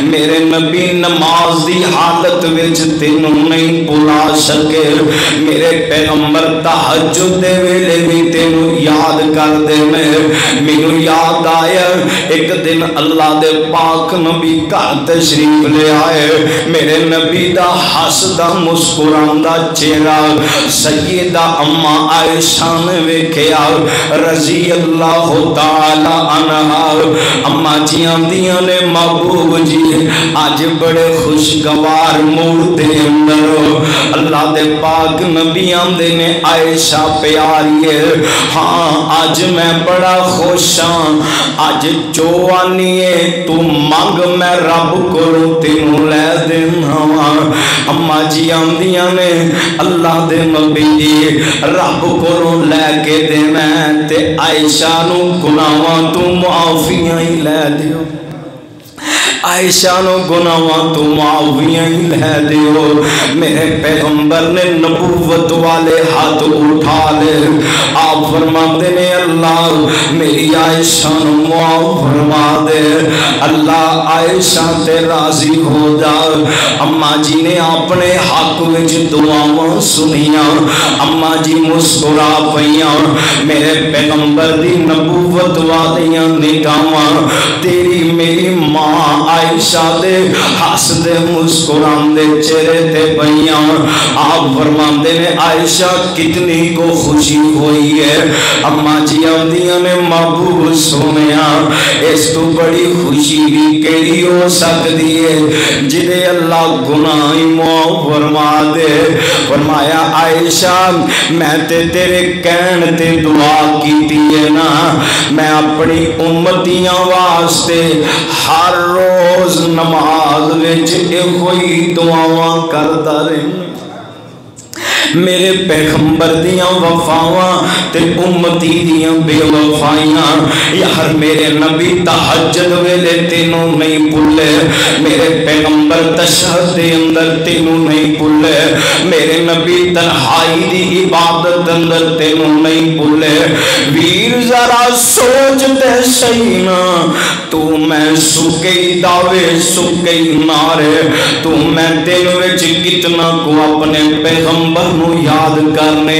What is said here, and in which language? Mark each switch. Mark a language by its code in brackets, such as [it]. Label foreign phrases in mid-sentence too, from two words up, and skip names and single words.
[pa] میرے نبی نماز دی حالت وچ تینوں نہیں بھلا سکے، میرے پیغمبر تہجد دے ویلے بھی تینوں یاد کر دے. مینوں یاد آیا ایک دن اللہ دے پاک نبی گھر تشریف لے آئے، میرے نبی دا ہسدا مسکراندا چہرہ سیدہ اما عائشہ نے ویکھیا [ar] رضی اللہ تعالی عنہا. [pa] اما جی آندیاں نے محبوب جی اج بڑے خوشگوار موڈ دے اندر اللہ دے پاک نبی آندے نے عائشہ پیاری ہے، ہاں اج میں بڑا خوش ہاں، اج جو آنی ہے تو منگ میں رب کو تینوں لے دینا. اما جی آندیاں نے اللہ دے نبی جی رب کو لے کے دینا تے عائشہ نو گناہاں تو معافیاں ہی لے دیو، عائشہ نو گناہاں تو معافیاں ہی لے دیو. میرے پیغمبر نے نبوت والے ہاتھ اٹھا لے، آپ فرماتے نے اللہ میری عائشہ نو معاف فرما دے، اللہ عائشہ تے راضی ہو جا. اما جی نے اپنے حق وچ دعاواں سنیاں، اما جی مسکرا پئیاں. میرے پیغمبر دی نبوت والیاں نگاہاں تیری میری ماں عائشہ دے ہس دے مسکران دے چہرے تے پئیاں. آپ فرماندے نے عائشہ کتنی کو خوشی ہوئی ہے. اما جی آندیاں نے محبوب سونیا اس تو بڑی خوشی بھی کیڑی ہو سکتی ہے جدے اللہ گناہ معاف فرما دے. فرمایا عائشہ میں تے تیرے کہن تے دعا کیتی ہے نا، میں اپنی امتیاں واسطے ہر روز نماز وچ کوئی دعاواں کردا رہنا. میرے پیغمبر دیاں وفاواں تے امتی دیاں بے وفائیاں یار میرے نبی تہجد ویلے تینوں نہیں بھولے، میرے پیغمبر تشہد دے اندر تینوں نہیں بھولے، میرے نبی تنہائی دی عبادت اندر تینوں نہیں بھولے. ویر ذرا سوچ تے صحیح نا، تو میں سکئی دعوے سکئی نارے، تو میں دل وچ کتنا کو اپنے پیغمبر نو یاد کرنے.